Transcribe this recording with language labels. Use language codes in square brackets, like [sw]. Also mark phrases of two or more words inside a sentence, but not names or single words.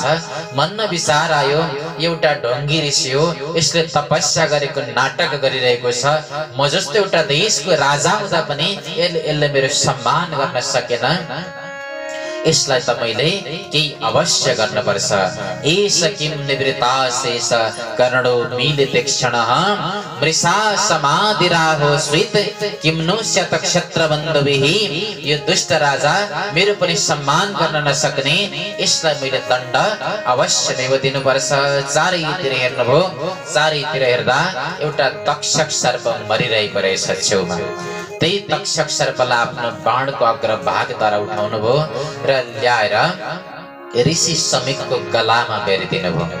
[ne] मनमा विचार आयो, एउटा ढोंगी ऋषि हो, यसले तपस्या गरेको नाटक गरिरहेको छ। म जस्तो एउटा देशको राजा हुँदा पनि यसले मेरो सम्मान गर्न सकेन। यसलाई त मैले केही अवश्य गर्नुपर्छ। [sa] एष किं निवृत्ताशेष कर्णो मीलिते क्षणः मृषा समाधिराहो स्वित किं नु स्यात् क्षत्रबन्धुभिः। [ne] यो दुष्ट राजा मेरो पनि सम्मान गर्न नसक्ने, यसलाई मैले दण्ड अवश्य नै दिनुपर्छ। चारैतिर हेर्नुभयो, चारैतिर हेर्दा एउटा तक्षक सर्प मरिरहेको रहेछ छेउमा। त्यही तक्षक सर्पलाई आफ्नो बाणको अग्रभागद्वारा उठाउनु भयो र ल्याएर ऋषि समीपको गलामा बेरिदिनु भयो।